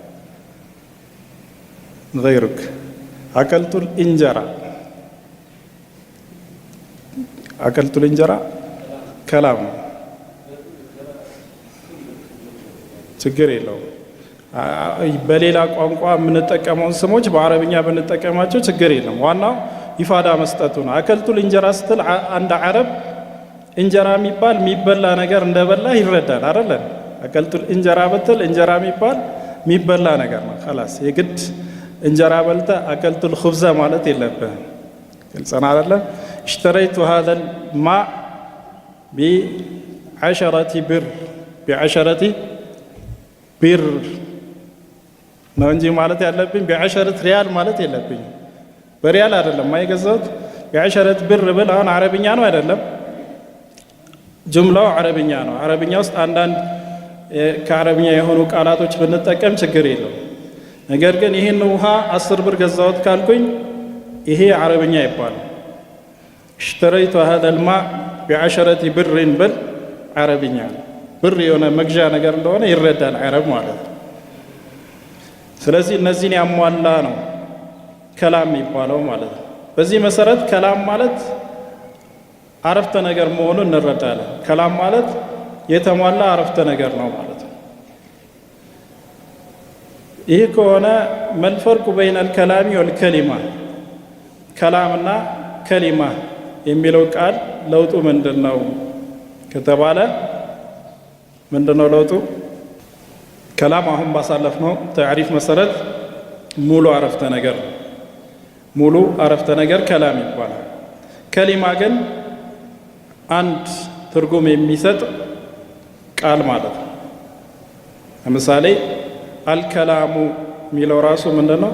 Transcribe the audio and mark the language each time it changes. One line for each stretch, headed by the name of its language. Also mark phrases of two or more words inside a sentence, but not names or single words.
Amharic: ገይሩክ አከልቱል እንጀራ አከልቱል እንጀራ ከላም ነው። ችግር የለውም። በሌላ ቋንቋ የምንጠቀመውን ስሞች በአረብኛ ብንጠቀማቸው ችግር የለም። ዋናው ኢፋዳ መስጠቱ ነው። አከልቱል እንጀራ ስትል አንድ አረብ እንጀራ የሚበላ ነገር እንደበላ ይረዳል አይደል? አከልቱል እንጀራ ብትል እንጀራ የሚበላ ነገር ነው። خلاص የግድ እንጀራ በልተ
Arabic: أكلت الخبز
Amharic: ማለት የለብህም። ግልጽ ነው አይደል?
Arabic: اشتريت هذا الماء ب10
Amharic: ብር ب10 ብር ነው እንጂ ማለት ያለብኝ ب10 ሪያል ማለት የለብኝ። በሪያል አይደለም የገዛሁት ب10 ብር ብል አሁን አረብኛ ነው አይደለም? ጁምላው አረብኛ ነው። አረብኛ ውስጥ አንዳንድ ከአረብኛ የሆኑ ቃላቶች ብንጠቀም ችግር የለው። ነገር ግን ይህን ውሃ 10 ብር ገዛሁት ካልኩኝ ይሄ አረብኛ ይባላል።
Arabic: اشتريت هذا الماء ب10
Amharic: ብር ብል አረብኛ ብር የሆነ መግዣ ነገር እንደሆነ ይረዳል አረብ ማለት ነው። ስለዚህ እነዚህን ያሟላ ነው ከላም የሚባለው ማለት ነው። በዚህ መሰረት ከላም ማለት አረፍተ ነገር መሆኑን እንረዳለን። ከላም ማለት የተሟላ አረፍተ ነገር ነው ማለት ነው። ይህ ከሆነ
Arabic: ما الفرق بين الكلام والكلمة
Amharic: ከላምና ከሊማ የሚለው ቃል ለውጡ ምንድነው ከተባለ ምንድነው ለውጡ? ከላም አሁን ባሳለፍነው ታሪፍ መሰረት ሙሉ አረፍተ ነገር ሙሉ አረፍተ ነገር ከላም ይባላል። ከሊማ ግን አንድ ትርጉም የሚሰጥ ቃል ማለት ነው። ለምሳሌ አልከላሙ ሚለው ራሱ ምንድነው?